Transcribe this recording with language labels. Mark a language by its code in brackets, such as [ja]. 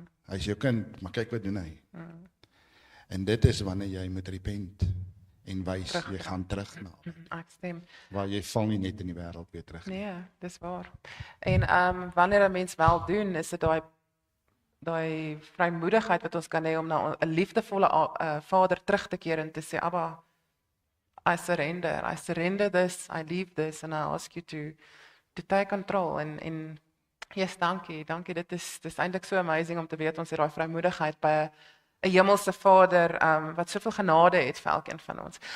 [af] Hy is jou kind, maar kyk wat doen hy. En dit is wanneer jy moet repent en wys, jy gaan terug na Ek stem. waar jy val nie net in die wêreld weer terug. Nee, dis waar. En wanneer 'n mens wel doen, is dit daai vrymoedigheid wat ons kan hê om na 'n liefdevolle Vader terug te keer en te sê, Abba, [en] I surrender this, I leave this, and I ask you to take control. [af] En yes, dankie, dit is eintlik so amazing om te weet ons het daai vrymoedigheid by 'n hemelse Vader wat soveel genade het vir elkeen van ons.